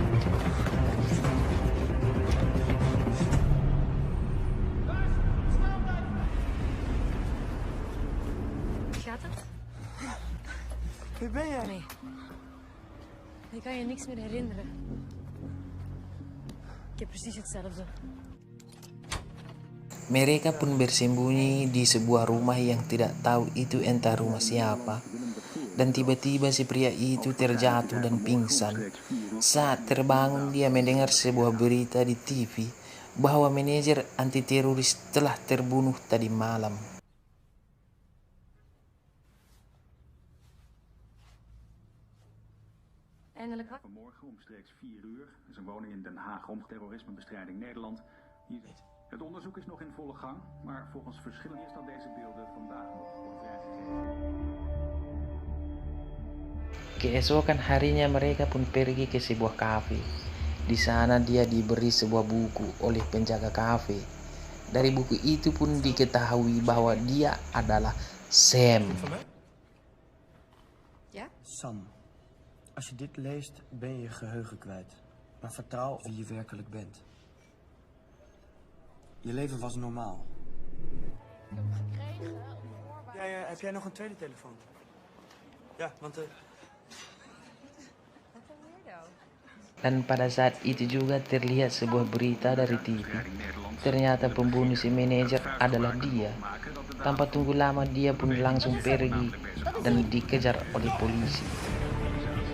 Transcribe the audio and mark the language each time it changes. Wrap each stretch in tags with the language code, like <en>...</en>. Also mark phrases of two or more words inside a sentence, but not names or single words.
<nl>Gaat het? Wie ben jij? Nee. Ik kan je niks meer herinneren. Ik heb precies hetzelfde.</nl> <id>Mereka pun bersembunyi di sebuah rumah yang tidak tahu itu entah rumah siapa. Dan tiba-tiba si pria itu terjatuh dan pingsan. Saat terbangun dia mendengar sebuah berita di TV bahwa manajer anti teroris telah terbunuh tadi malam.</id> <nl>Eindelijk had... Vanmorgen omstreeks 4 uur is een woning in Den Haag om terrorismebestrijding Nederland. Het onderzoek is nog in volle gang, maar volgens verschillende is dat deze beelden vandaag nog worden vrijgegeven.</nl> <id>Keesokan harinya mereka pun pergi ke sebuah kafe. Di sana dia diberi sebuah buku oleh penjaga kafe. Dari buku itu pun diketahui bahwa dia adalah Sam.</id> <nl>Ja? Sam, als je dit leest ben je je geheugen kwijt. Maar vertrouw op wie je werkelijk bent. Je leven was normaal. Ik heb hem gekregen op voorwaarde. Ja, heb jij nog een tweede telefoon? Ja, want Wat een weirdo.</nl> <id>Dan pada saat itu juga terlihat sebuah berita dari TV. Ternyata pembunuh si manajer adalah dia. Tanpa tunggu lama dia pun langsung pergi dan dikejar oleh polisi.</id>